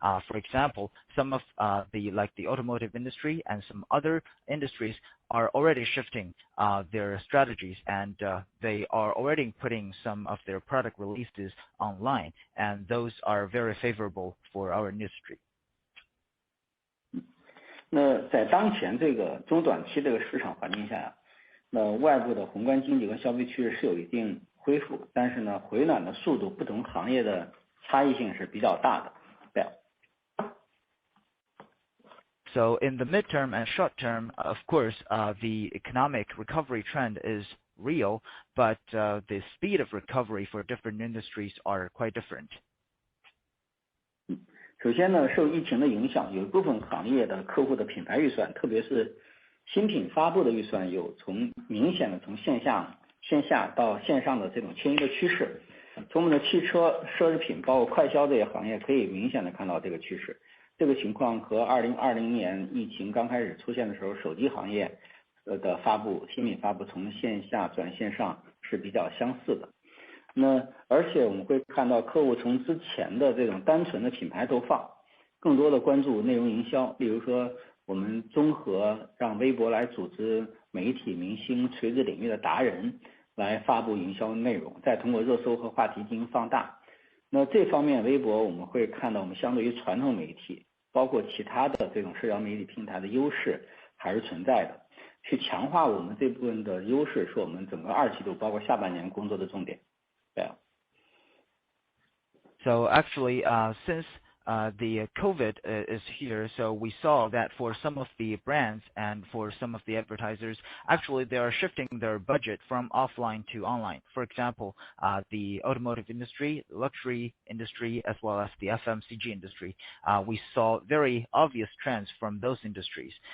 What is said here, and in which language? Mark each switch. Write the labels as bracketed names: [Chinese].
[English] For example, some of the automotive industry and some other industries are already shifting their strategies, and they are already putting some of their product releases online, and those are very favorable for our industry. [Chinese] 那在当前这个中短期这个市场环境下，那外部的宏观经济和消费趋势是有一定恢复，但是呢，回暖的速度不同行业的差异性是比较大的。 [English] So in the midterm and short term, of course, the economic recovery trend is real, but the speed of recovery for different industries are quite different. [Chinese] 首先呢，受疫情的影响，有一部分行业的客户的品牌预算，特别是新品发布的预算，有明显的从线下到线上的这种迁移的趋势。从我们的汽车、奢侈品，包括快消这些行业，可以明显的看到这个趋势。这个情况和2020年疫情刚开始出现的时候，手机行业的新品发布从线下转线上是比较相似的。那而且我们会看到客户从之前的这种单纯的品牌投放，更多的关注内容营销，例如说我们综合让微博来组织媒体、明星、垂直领域的达人来发布营销内容，再通过热搜和话题进行放大。那这方面微博我们会看到我们相对于传统媒体包括其他的这种社交媒体平台的优势还是存在的，去强化我们这部分的优势，是我们整个2季度包括下半年工作的重点。对啊。 [English] So actually, since the COVID is here, so we saw that for some of the brands and for some of the advertisers, actually they are shifting their budget from offline to online. For example, the automotive industry, luxury industry, as well as the FMCG industry, we saw very obvious trends from those industries.